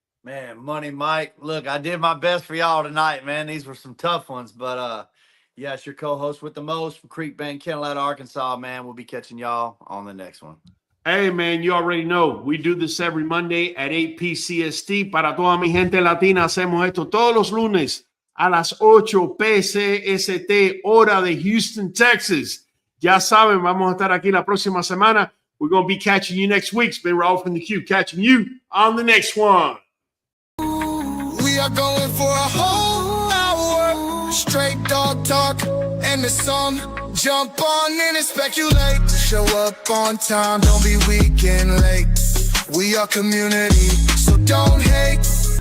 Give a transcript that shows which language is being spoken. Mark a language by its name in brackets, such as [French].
[English] Man, Money Mike. Look, I did my best for y'all tonight, man. These were some tough ones. But, yeah, it's your co-host with the most from QBN Kennel at Arkansas, man. We'll be catching y'all on the next one. Hey, man, you already know. We do this every Monday at 8 p.m. [Spanish] Para toda mi gente latina, hacemos esto todos los lunes a las 8 p.m. hora de Houston, Texas. Ya saben, vamos a estar aquí la próxima semana. [English] We're going to be catching you next week. It's been Raul from the Q, catching you on the next one. We are going for a whole hour. Straight dog talk and the song. Jump on in and speculate. Show up on time, don't be weak and late. We are community, so don't hate.